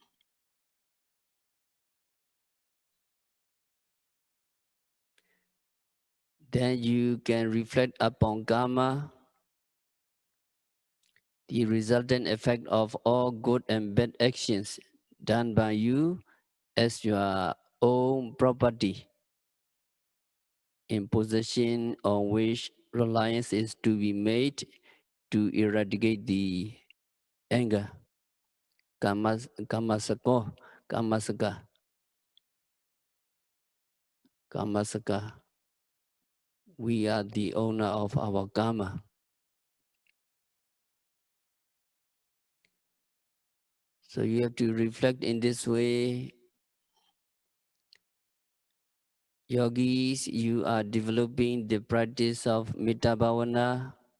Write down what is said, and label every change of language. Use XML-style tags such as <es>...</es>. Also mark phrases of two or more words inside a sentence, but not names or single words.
<en>then you can reflect upon karma, the resultant effect of all good and bad actions done by you as your own property, in possession on which reliance is to be made to eradicate the anger.</en> <pi>Kamasako, kamasaka, kamasaka.</pi> <en>We are the owner of our karma. So you have to reflect in this way. Yogis, you are developing the practice of</en> <pi>Metta Bhavana.</pi>